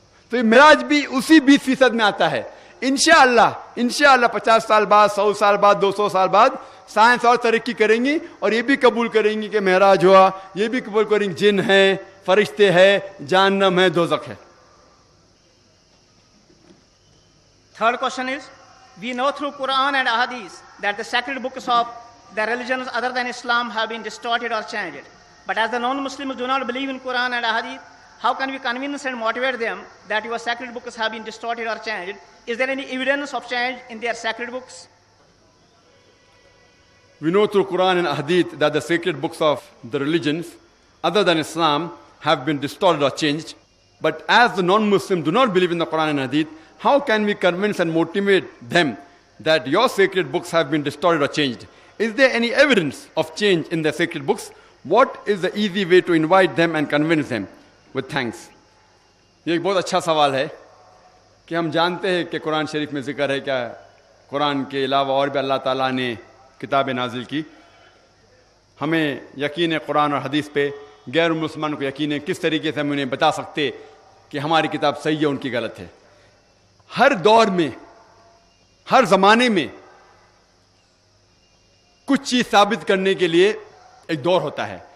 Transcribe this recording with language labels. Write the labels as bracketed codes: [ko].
[ur] تو یہ معراج بھی اسی 20% میں آتا ہے. انشاءاللہ 50 سال بعد، 100 سال بعد، 200 سال بعد سائنس اور ترقی کریں گی اور یہ بھی قبول کریں گی کہ معراج ہوا. یہ بھی قبول کریں گے جن ہیں، فرشتے ہیں، جہنم ہے، دوزخ ہے. [en] Third question is, we know through Quran and Ahadith that the sacred books of the religions other than Islam have been distorted or changed. But as the non-Muslims do not believe in Quran and Ahadith, how can we convince and motivate them that your sacred books have been distorted or changed? Is there any evidence of change in their sacred books? We know through Quran and Hadith that the sacred books of the religions other than Islam have been distorted or changed. But as the non-Muslims do not believe in the Quran and Hadith, how can we convince and motivate them that your sacred books have been distorted or changed? Is there any evidence of change in their sacred books? What is the easy way to invite them and convince them? With thanks. [ur] یہ ایک بہت اچھا سوال ہے کہ ہم جانتے ہیں کہ قرآن شریف میں ذکر ہے کہ قرآن کے علاوہ اور بھی اللہ تعالیٰ نے کتابیں نازل کی. ہمیں یقین ہے قرآن اور حدیث پہ، غیر مسلمان کو یقین ہے. کس طریقے سے ہم انہیں بتا سکتے کہ ہماری کتاب صحیح ہے ان کی غلط ہے؟ ہر دور میں، ہر زمانے میں کچھ چیز ثابت کرنے کے لیے ایک دور ہوتا ہے.